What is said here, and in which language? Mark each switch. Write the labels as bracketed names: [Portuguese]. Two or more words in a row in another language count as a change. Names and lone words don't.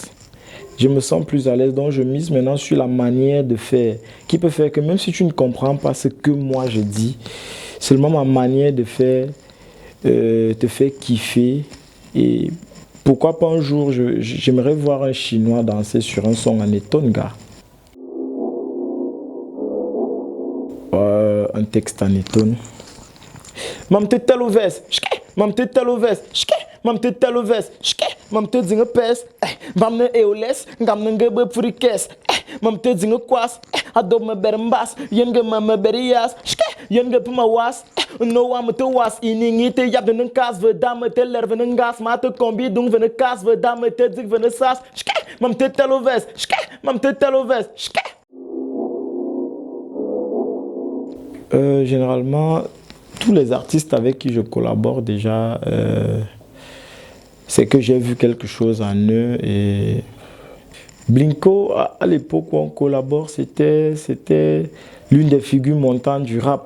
[French] Je me sens plus à l'aise, donc je mise maintenant sur la manière de faire, qui peut faire que même si tu ne comprends pas ce que moi je dis, seulement ma manière de faire te fait kiffer. Et pourquoi pas un jour, j'aimerais voir un Chinois danser sur un son en Etonga. Un texte en Eton. [Eton (Cameroon)] Mam te teloves, mam te teloves, mam te teloves, mam te zinge pes, mam ne eoles, ngam ne ngebe purikes, mam te zinge kwas, adob me bermbas, yenge me berias, yenge puma was, no am te was, iningi te yab de kas ve dame te lerve ngas, ma te combi dung ve kas ve dame te zik ve sas, mam te teloves, mam te teloves, [French] généralement, tous les artistes avec qui je collabore déjà, c'est que j'ai vu quelque chose en eux. Et Blinko, à l'époque où on collabore, c'était l'une des figures montantes du rap.